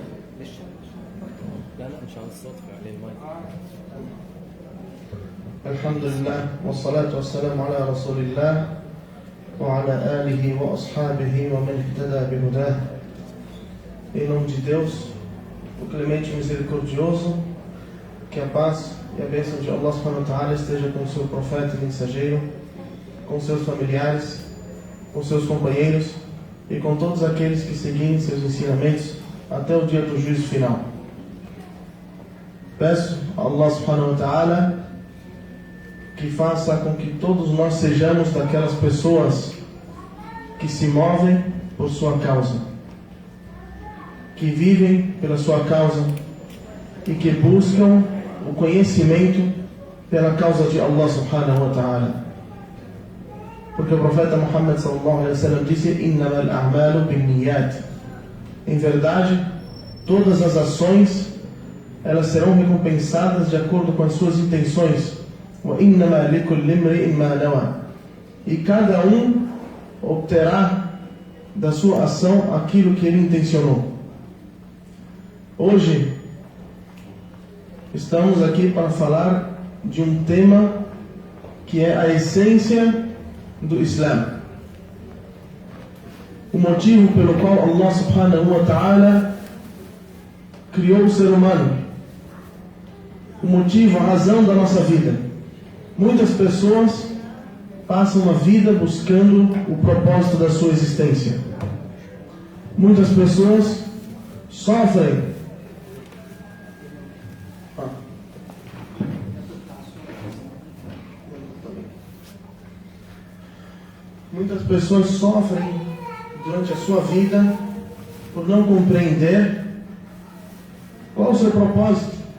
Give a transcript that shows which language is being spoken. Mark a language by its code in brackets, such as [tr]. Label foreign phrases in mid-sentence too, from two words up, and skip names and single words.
[ar] الحمد لله والصلاة والسلام على رسول الله وعلى آله وأصحابه ومن اهتدى بهداه. [pt] Em nome de Deus, o clemente e misericordioso, que a paz e a bênção de Allah [ar] سبحانه وتعالى [pt] esteja com o seu profeta e mensageiro, com seus familiares, com seus companheiros e com todos aqueles que seguem seus ensinamentos até o dia do juízo final. Peço a Allah [ar] سبحانه وتعالى [pt] que faça com que todos nós sejamos daquelas pessoas que se movem por sua causa, que vivem pela sua causa e que buscam o conhecimento pela causa de Allah [ar] سبحانه وتعالى. [pt] Porque o profeta Muhammad [ar] صلى الله عليه وسلم [pt] disse: [ar] "إنما الأعمال بالنيات." [pt] Em verdade, todas as ações elas serão recompensadas de acordo com as suas intenções. [ar] وإنما لكل امرئ ما نوى. [pt] E cada um obterá da sua ação aquilo que ele intencionou. Hoje estamos aqui para falar de um tema que é a essência do Islã. O motivo pelo qual Allah [ar] سبحانه وتعالى [pt] criou o ser humano. O motivo, a razão da nossa vida. Muitas pessoas passam a vida buscando o propósito da sua existência. Muitas pessoas sofrem durante a sua vida por não compreender qual o seu propósito.